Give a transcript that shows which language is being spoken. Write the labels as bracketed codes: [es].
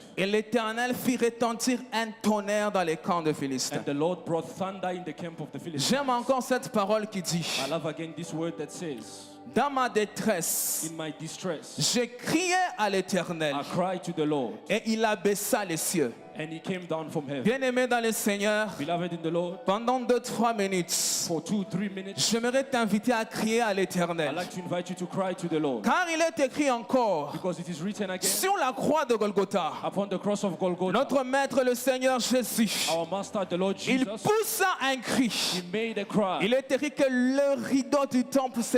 [fr] Et l'Éternel fit retentir un tonnerre dans les camps de Philistins. [en] And the Lord brought thunder in the camp of the Philistines. [fr] J'aime encore cette parole qui dit, [en] I love again this word that says, [fr] dans ma détresse, [en] in my distress, [fr] j'ai crié à l'Éternel [en] I cried to the Lord, [fr] et il abaissa les cieux. [en] and He came down from heaven. [fr] Bien-aimé dans le Seigneur, [en] Beloved in the Lord, [fr] pendant 2-3 minutes, [en] for 2-3 minutes, [fr] j'aimerais t'inviter à crier à [en] I'd [fr] l'Éternel. [en] like to invite you to cry to the Lord. [fr] Car il est écrit encore, [en] Because it is written again, [fr] sur la croix de Golgotha, [en] upon the cross of Golgotha, [fr] notre Maître le Seigneur Jésus, [en] our Master, the Lord [fr] il [en] Jesus, [fr] poussa un cri. [en] He made a cry. [fr] Il est écrit que le rideau du temple se